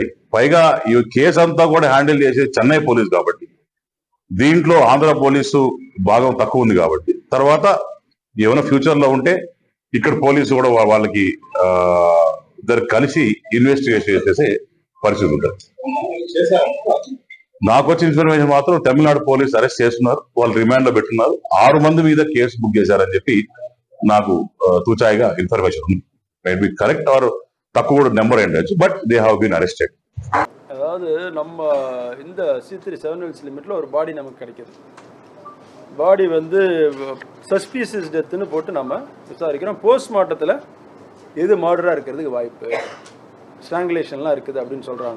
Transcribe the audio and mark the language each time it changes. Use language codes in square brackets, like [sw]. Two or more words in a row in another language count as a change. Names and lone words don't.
[te] పైగా ఈ కేసు అంతా కూడా హ్యాండిల్ చేసేది చెన్నై పోలీస్ కాబట్టి దీంట్లో ఆంధ్ర పోలీసు భాగం తక్కువ ఉంది కాబట్టి తర్వాత ఏమైనా ఫ్యూచర్ లో ఉంటే ఇక్కడ పోలీసు కూడా వాళ్ళకి ఇద్దరు కలిసి ఇన్వెస్టిగేషన్ చేసే పరిస్థితి ఉంటుంది. నాకు వచ్చిన ఇన్ఫర్మేషన్ మాత్రం తమిళనాడు పోలీసు అరెస్ట్ చేస్తున్నారు, వాళ్ళు రిమాండ్ లో పెట్టున్నారు. 6 మంది మీద కేసు బుక్ చేశారని చెప్పి నాకు తూచాయిగా ఇన్ఫర్మేషన్ ఉంది. [en] might be correct or తక్కువ [ta] நம்பர் ஆயிடுச்சு, [en] But they have been arrested. [ta] அதாவது நம்ம இந்த C3 7 Hills லிமிட்ல ஒரு பாடி நமக்கு கிடைக்குது. பாடி வந்து [en] suspicious death [ta] போட்டு நம்ம விசாரிக்கிறோம். போஸ்ட்மார்ட்டத்தில் எது மர்டராக இருக்கிறதுக்கு வாய்ப்பு, ஸ்ட்ராங்குலேஷன்லாம் இருக்குது அப்படின்னு சொல்கிறாங்க.